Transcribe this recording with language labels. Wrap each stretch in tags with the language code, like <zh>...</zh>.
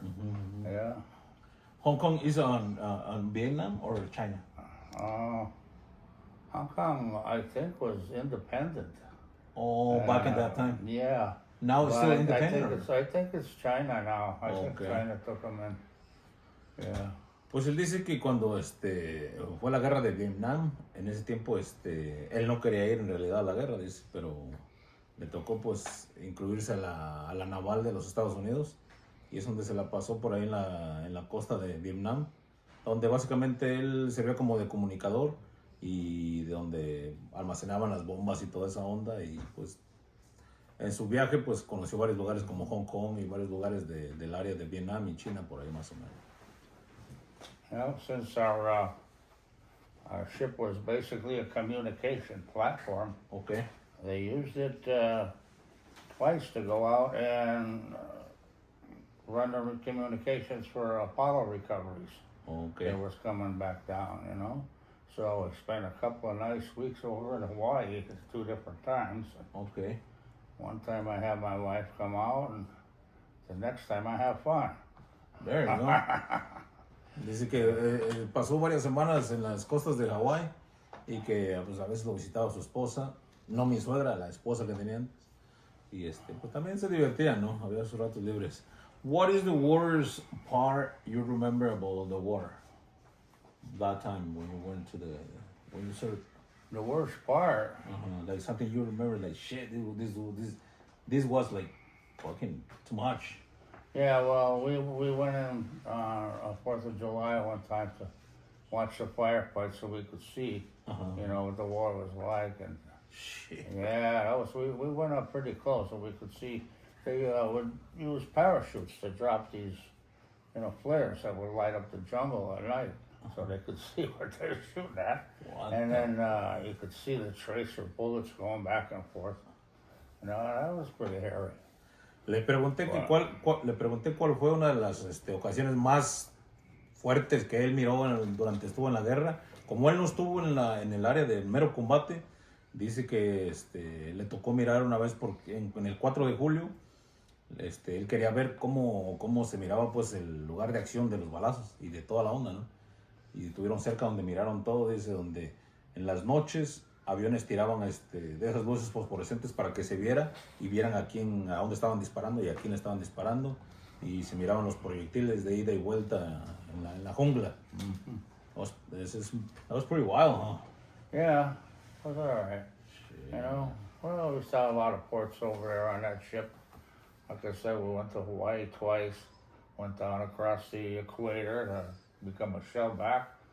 <en>Mm-hmm. Yeah. Hong Kong is on Vietnam or China? Hong Kong, I think, was independent. Oh, back in that time. Yeah. Now it's still independent. I think it's China now. I think Okay. China took them in. Yeah.</en> <es>Pues él dice que cuando fue la guerra de Vietnam, en ese tiempo él no quería ir en realidad a la guerra, dice, pero le tocó pues incluirse a la naval de los Estados Unidos y es donde se la pasó por ahí en la costa de Vietnam, donde básicamente él servía como de comunicador y de donde almacenaban las bombas y toda esa onda y pues en su viaje pues conoció varios lugares como Hong Kong y varios lugares del área de Vietnam y China por ahí más o menos.</es> <en>Well, since our ship was basically a communication platform, Okay. they used it twice to go out and run the communications for Apollo recoveries. Okay. It was coming back down, you know. So I spent a couple of nice weeks over in Hawaii 2 different times. Okay. One time I had my wife come out, and the next time I have fun. There you go.</en> <es>Dice que pasó varias semanas en las costas de Hawái y que pues, a veces lo visitaba su esposa, no mi suegra, la esposa que tenía antes. Y pues también se divertía, ¿no? Había sus ratos libres.</es> <en>What is the worst part you remember about the war? That time when you went when you served. The worst part, Like something you remember, like shit, this was like fucking too much. yeah, well, we went in on 4th of July one time to watch the firefights so we could see, you know, what the war was like. And Shit. yeah, we went up pretty close so we could see. They would use parachutes to drop these, you know, flares that would light up the jungle at night. So they could see what they were shooting at. What And then you could see the tracer bullets going back and forth. You know, that was pretty hairy.</en> <es>Le pregunté cuál fue una de las ocasiones más fuertes que él miró durante estuvo en la guerra. Como él no estuvo en el área del mero combate, dice que le tocó mirar una vez en el 4 de julio. Él quería ver cómo se miraba pues el lugar de acción de los balazos y de toda la onda, ¿no? Y estuvieron cerca donde miraron todo, dice, donde en las noches aviones tiraban de esas luces fosforescentes para que se viera y vieran a dónde estaban disparando y a quién estaban disparando y se miraban los proyectiles de ida y vuelta en la jungla.</es> <en>That was pretty wild, huh? Yeah, it was all right. You know, well, we saw a lot of ports over there on that ship. Like I said, we went to Hawaii twice, went down across the equator to become a shellback.</en>